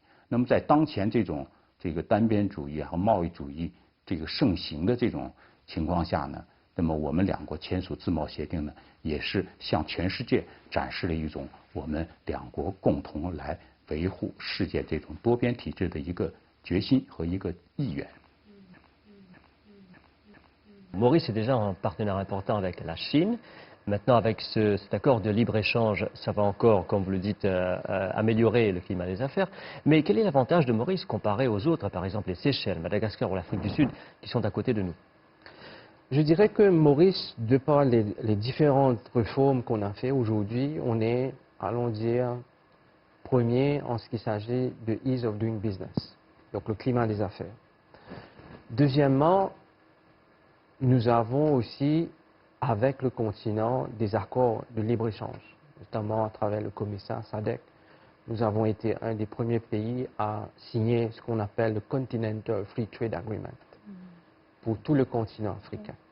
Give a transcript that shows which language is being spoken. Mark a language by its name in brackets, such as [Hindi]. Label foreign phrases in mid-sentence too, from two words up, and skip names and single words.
[Chinese] 那么在当前这种这个单边主义和贸易主义这个盛行的这种情况下呢，那么我们两国签署自贸协定呢，也是向全世界展示了一种我们两国共同来维护世界这种多边体制的一个决心和一个意愿。 [French] Maurice est déjà un partenaire important avec la Chine. Maintenant, avec cet accord de libre-échange, ça va encore, comme vous le dites, améliorer le climat des affaires. Mais quel est l'avantage de Maurice comparé aux autres, par exemple les Seychelles, Madagascar ou l'Afrique du Sud, qui sont à côté de nous? Je dirais que Maurice, de par les différentes réformes qu'on a fait aujourd'hui, on est, allons dire, premier en ce qui s'agit de [English] ease of doing business, [French] donc le climat des affaires. Deuxièmement, nous avons aussi, avec le continent, des accords de libre-échange, notamment à travers le commissaire SADC. Nous avons été un des premiers pays à signer ce qu'on appelle le Continental Free Trade Agreement pour tout le continent africain.